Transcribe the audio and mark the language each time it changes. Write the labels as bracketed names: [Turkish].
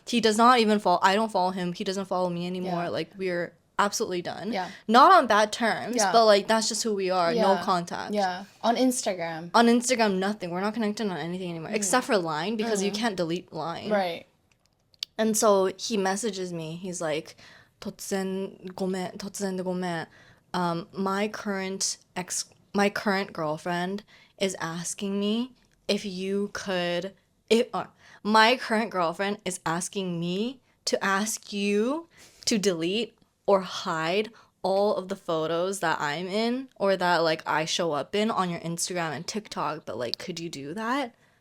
[English] He does not even follow, I don't follow him. He doesn't follow me anymore. Yeah. Like, we're absolutely done. Yeah. Not on bad terms, Yeah. but like, that's just who we are. No Yeah. contact. Yeah. On Instagram. On Instagram, nothing. We're not connected on anything anymore, except for Line, because you can't delete Line. Right. And so he messages me. He's like, [Japanese] 突然でごめん. [English] My current girlfriend is asking me if you could. My current girlfriend is asking me to ask you to delete or hide all of the photos that I'm in or that like I show up in on your Instagram and TikTok, but like, could you do that?